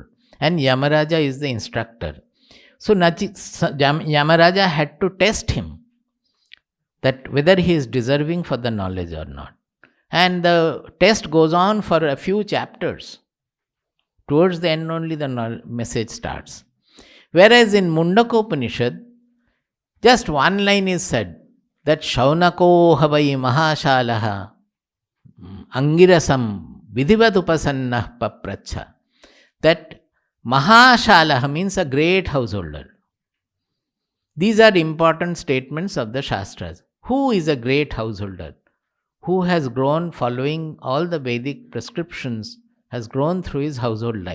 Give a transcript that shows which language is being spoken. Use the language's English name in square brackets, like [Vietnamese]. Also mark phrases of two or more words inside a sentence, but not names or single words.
[English] And Yamaraja is the instructor. So Yamaraja had to test him that whether he is deserving for the knowledge or not. And the test goes on for a few chapters. Towards the end only the message starts. Whereas in Mundakopanishad, just one line is said, that [Sanskrit] शौनको हवै महाशाला अङ्गिरसं विधिवत् उपसन्नः पप्रच्छ. [English] That mahashalaha means a great householder. These are important statements of the Shastras. Who is a great householder? Who has grown following all the Vedic prescriptions, has grown through his household life.